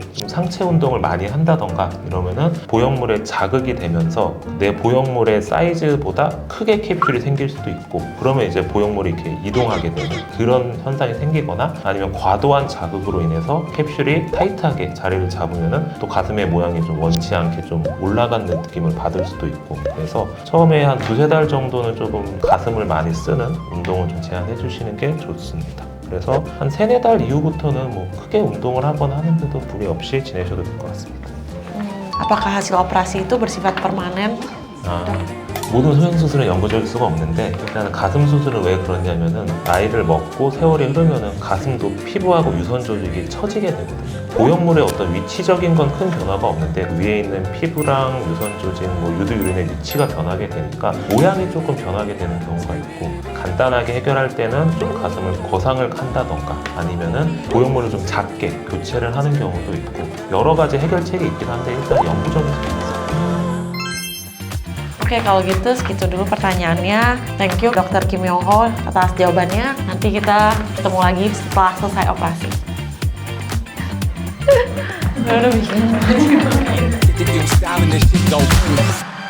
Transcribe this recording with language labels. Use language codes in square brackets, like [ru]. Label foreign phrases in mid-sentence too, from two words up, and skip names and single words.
[ko] 좀 상체 운동을 많이 한다던가 이러면은 보형물에 자극이 되면서 내 보형물의 사이즈보다 크게 캡슐이 생길 수도 있고, 그러면 이제 보형물이 이렇게 이동하게 되는 그런 현상이 생기거나, 아니면 과도한 자극으로 인해서 캡슐이 타이트하게 자리를 잡으면은 또 가슴의 모양이 좀 원치 않게 좀 올라가는 느낌을 받을 수도 있고, 그래서 처음에 한 2-3달 정도는 조금 가슴을 많이 쓰는 운동을 좀 제한해 주시는 게 좋습니다. 그래서 한 3-4달 이후부터는 뭐 크게 운동을 하거나 하는데도 무리 없이 지내셔도 될 것 같습니다. [id] Apakah hasil operasi itu bersifat permanen? [ko] 모든 소형수술은 영구적일 수가 없는데 일단은 가슴 수술은 왜 그러냐면은 나이를 먹고 세월이 흐르면은 가슴도 피부하고 유선 조직이 처지게 되거든요. 보형물의 어떤 위치적인 건 큰 변화가 없는데 위에 있는 피부랑 유선 조직, 유두유린의 위치가 변하게 되니까 모양이 조금 변하게 되는 경우가 있고 간단하게 해결할 때는 좀 가슴을 거상을 한다던가 아니면은 보형물을 좀 작게 교체를 하는 경우도 있고 여러 가지 해결책이 있긴 한데 일단 영구적일 수도 있어요. [id] Oke, kalau gitu segitu dulu pertanyaannya. [en] Thank you [id] Dokter Kim Yong Ho atas jawabannya. Nanti kita ketemu lagi setelah selesai operasi. Udah bikin. [en] If you styling this shit go